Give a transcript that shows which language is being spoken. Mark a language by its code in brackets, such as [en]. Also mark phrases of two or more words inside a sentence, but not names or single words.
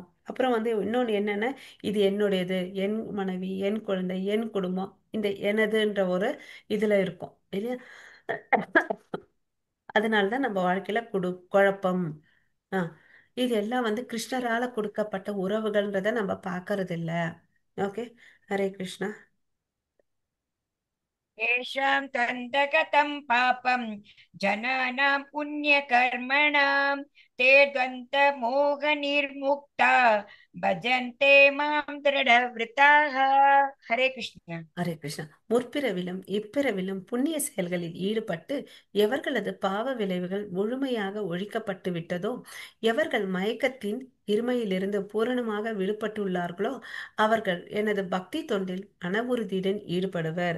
[ta] அப்புறம் வந்து இன்னொன்று என்னன்னா, இது என்னுடையது, என் மனைவி, என் குழந்தை, என் குடும்பம், இந்த எனதுன்ற ஒரு இதுல இருக்கும் இல்லையா? அதனாலதான் நம்ம வாழ்க்கையில குழப்பம். ஆ, இது எல்லாம் வந்து கிருஷ்ணரால கொடுக்கப்பட்ட உறவுகள்ன்றத நம்ம பார்க்கறது இல்ல. ஓகே. ஹரே கிருஷ்ணா. [sa] येषां त्वन्तगतं पापं जनानां पुण्यकर्मणां ते द्वन्द्वमोहनिर्मुक्ता भजन्ते मां दृढव्रताः. हरे कृष्ण. [ta] ஹரே கிருஷ்ணா. முற்பிறவிலும் இப்பிறவிலும் புண்ணிய செயல்களில் ஈடுபட்டு எவர்களது பாவ விளைவுகள் முழுமையாக ஒழிக்கப்பட்டு விட்டதோ, எவர்கள் மயக்கத்தின் இருமையிலிருந்து பூரணமாக விடுபட்டுள்ளார்களோ, அவர்கள் எனது பக்தி தொண்டில் மனவுறுதியுடன் ஈடுபடுவர்.